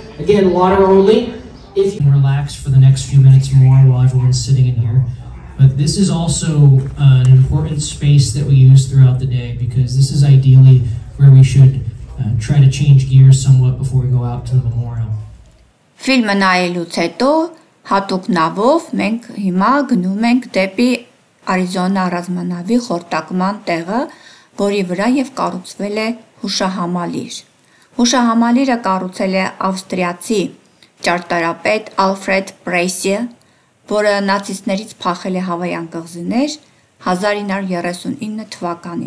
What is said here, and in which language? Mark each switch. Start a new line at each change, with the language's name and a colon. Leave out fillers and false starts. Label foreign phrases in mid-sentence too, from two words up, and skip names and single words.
English: Again, water only. If you can relax for the next few minutes more while everyone's sitting in here. But this is also an important space that we use throughout the day, because this is ideally where we should try to change gears somewhat before we go out to the memorial.
Armenian: Ֆիլմը նայելուց հետո հատուկ նավով մենք հիմա գնում ենք դեպի Արիզոնա ռազմանավի խորտակման տեղը, որի վրա եւ կառուցվել է հուշահամալիր։ Հուշահամալիրը կառուցել է ավստրիացի ճարտարապետ Ալֆրեդ Պրեյսը, որը նացիստներից փախել է Հավայան կղզիներ 1939 թվականին։